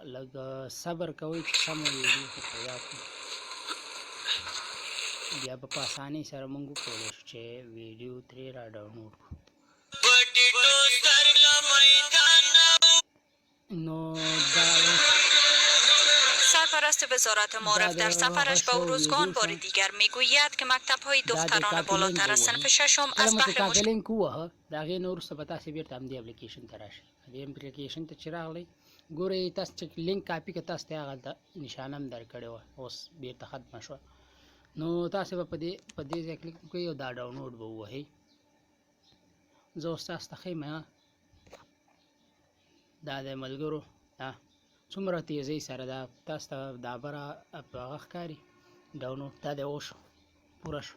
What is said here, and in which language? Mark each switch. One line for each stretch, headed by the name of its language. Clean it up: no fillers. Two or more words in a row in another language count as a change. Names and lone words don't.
Pashto: لږ صبر کوئ چې سمه ویډیو خو پیدا کړو، بیا به په اسانۍ سره مونږ وکولی شو چې ویډیو ترې را ډاونلوډ کړو. نو دا
Persian: سرپرست وزارت معارف در سفرش به اروزگان بار دیگر میگوید که مکتب‌های دختران بالاتر از صنف ششم از بهر
Pashto: لینک ووهه، د هغې نه وروسته به تاسې بېرته همدې اپلیکیشن ته راشئ. دې اپلیکیشن ته چې راغلی، ګورئ تاسو چې لینک کاپي کړه، تاسو ته یې هغلته نشانه هم درکړې وه، اوس بېرته ختمه شوه. نو تاسې به په دې ځای کلیک وکړئ او دا ډاونلوډ به ووهئ. زه اوس تاسو ته ښیم، دا د ملګرو څومره تیزۍ سره دا تاسو ته دا بره هغه ښکاري ډاونلوډ، دا دی وشو، پوره شو.